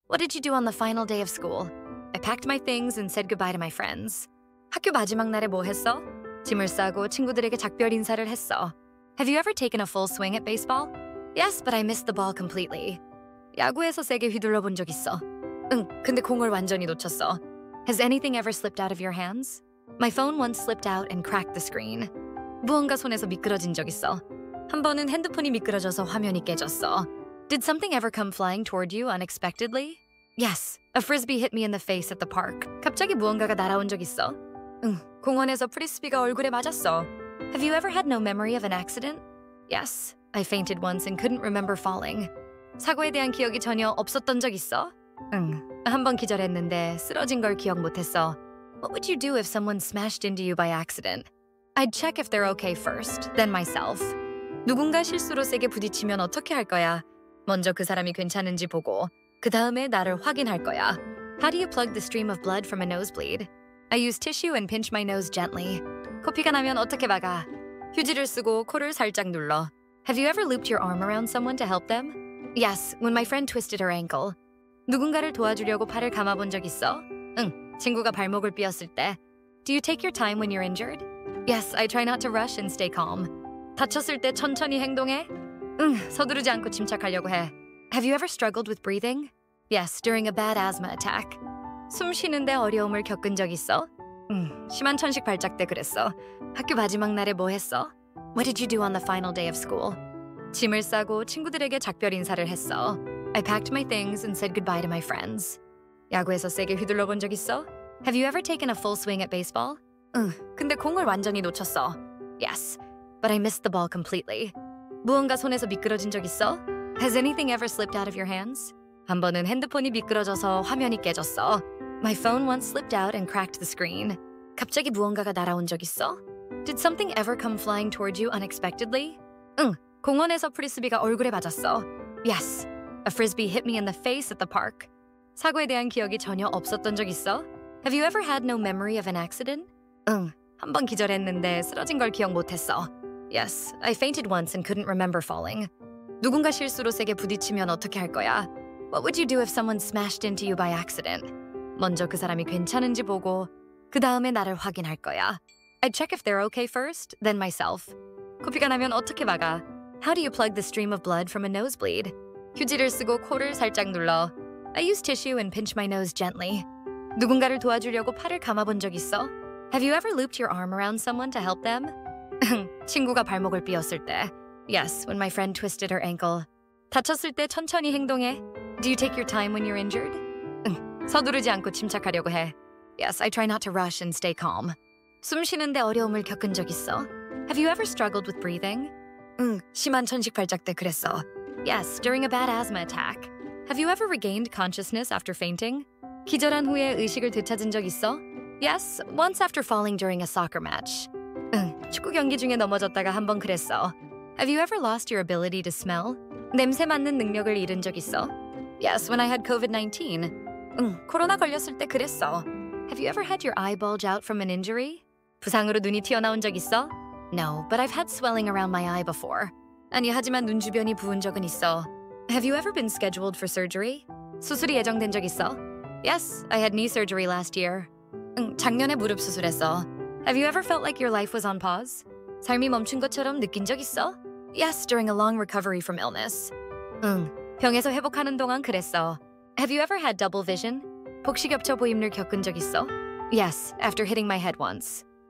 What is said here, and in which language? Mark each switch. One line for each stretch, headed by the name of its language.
English: What did you do on the final day of school? I packed my things and said goodbye to my friends.
Korean: 학교 마지막 날에 뭐 했어? 짐을 싸고 친구들에게 작별 인사를 했어.
English: Have you ever taken a full swing at baseball? Yes, but I missed the ball completely.
Korean: 야구에서 세게 휘둘러 본 적 있어. 응, 근데 공을 완전히 놓쳤어.
English: Has anything ever slipped out of your hands? My phone once slipped out and cracked the screen.
Korean: 무언가 손에서 미끄러진 적 있어. 한 번은 핸드폰이 미끄러져서 화면이 깨졌어.
English: Did something ever come flying toward you unexpectedly? Yes, a frisbee hit me in the face at the park.
Korean: 갑자기 무언가가 날아온 적 있어. 응, 공원에서 프리스비가 얼굴에 맞았어.
English: Have you ever had no memory of an accident? Yes, I fainted once and couldn't remember falling.
Korean: 사고에 대한 기억이 전혀 없었던 적 있어? 응, 한 번 기절했는데 쓰러진 걸 기억 못했어.
English: What would you do if someone smashed into you by accident? I'd check if they're okay first, then myself.
Korean: 누군가 실수로 세게 부딪히면 어떻게 할 거야? 먼저 그 사람이 괜찮은지 보고 그 다음에 나를 확인할 거야.
English: How do you plug the stream of blood from a nosebleed? I use tissue and pinch my nose gently.
Korean: 코피가 나면 어떻게 막아? 휴지를 쓰고 코를 살짝 눌러.
English: Have you ever looped your arm around someone to help them? Yes, when my friend twisted her ankle.
Korean: 누군가를 도와주려고 팔을 감아본 적 있어? 응, 친구가 발목을 삐었을 때.
English: Do you take your time when you're injured? Yes, I try not to rush and stay calm.
Korean: 다쳤을 때 천천히 행동해? 응, 서두르지 않고 침착하려고 해.
English: Have you ever struggled with breathing? Yes, during a bad asthma attack.
Korean: 숨 쉬는데 어려움을 겪은 적 있어? 응, 심한 천식 발작 때 그랬어. 학교 마지막 날에 뭐 했어?
English: What did you do on the final day of school?
Korean: 짐을 싸고 친구들에게 작별 인사를 했어.
English: I packed my things and said goodbye to my friends.
Korean: 야구에서 세게 휘둘러 본 적 있어?
English: Have you ever taken a full swing at baseball?
Korean: 응, 근데 공을 완전히 놓쳤어.
English: Yes, but I missed the ball completely.
Korean: 무언가 손에서 미끄러진 적 있어?
English: Has anything ever slipped out of your hands?
Korean: 한 번은 핸드폰이 미끄러져서 화면이 깨졌어.
English: My phone once slipped out and cracked the screen.
Korean: 갑자기 무언가가 날아온 적 있어?
English: Did something ever come flying toward you unexpectedly?
Korean: 응, 공원에서 프리스비가 얼굴에 맞았어.
English: Yes, a frisbee hit me in the face at the park.
Korean: 사고에 대한 기억이 전혀 없었던 적 있어?
English: Have you ever had no memory of an accident?
Korean: 응, 한 번 기절했는데 쓰러진 걸 기억 못했어.
English: Yes, I fainted once and couldn't remember falling.
Korean: 누군가 실수로 세게 부딪히면 어떻게 할 거야?
English: What would you do if someone smashed into you by accident?
Korean: 먼저 그 사람이 괜찮은지 보고 그 다음에 나를 확인할 거야.
English: I'd check if they're okay first, then myself.
Korean: 코피가 나면 어떻게 막아?
English: How do you plug the stream of blood from a nosebleed?
Korean: 휴지를 쓰고 코를 살짝 눌러.
English: I use tissue and pinch my nose gently.
Korean: 누군가를 도와주려고 팔을 감아본 적 있어?
English: Have you ever looped your arm around someone to help them?
Korean: 친구가 발목을 삐었을 때.
English: Yes, when my friend twisted her ankle.
Korean: 다쳤을 때 천천히 행동해.
English: Do you take your time when you're injured?
Korean: 응, 서두르지 않고 침착하려고 해.
English: Yes, I try not to rush and stay calm.
Korean: 숨 쉬는데 어려움을 겪은 적 있어?
English: Have you ever struggled with breathing?
Korean: 응, 심한 천식 발작 때 그랬어.
English: Yes, during a bad asthma attack. Have you ever regained consciousness after fainting?
Korean: 기절한 후에 의식을 되찾은 적 있어?
English: Yes, once after falling during a soccer match.
Korean: 응, 축구 경기 중에 넘어졌다가 한 번 그랬어.
English: Have you ever lost your ability to smell?
Korean: 냄새 맡는 능력을 잃은 적 있어?
English: Yes, when I had COVID-19.
Korean: 응, 코로나 걸렸을 때 그랬어.
English: Have you ever had your eye bulge out from an injury?
Korean: 부상으로 눈이 튀어나온 적 있어?
English: No, but I've had swelling around my eye before.
Korean: 아니, 하지만 눈 주변이 부은 적은 있어.
English: Have you ever been scheduled for surgery?
Korean: 수술이 예정된 적 있어?
English: Yes, I had knee surgery last year.
Korean: 응, 작년에 무릎 수술했어.
English: Have you ever felt like your life was on pause?
Korean: 삶이 멈춘 것처럼 느낀 적 있어?
English: Yes, during a long recovery from illness.
Korean: 응, 병에서 회복하는 동안 그랬어.
English: Have you ever had double vision?
Korean: 복시 겹쳐 보임을 겪은 적 있어?
English: Yes, after hitting my head once.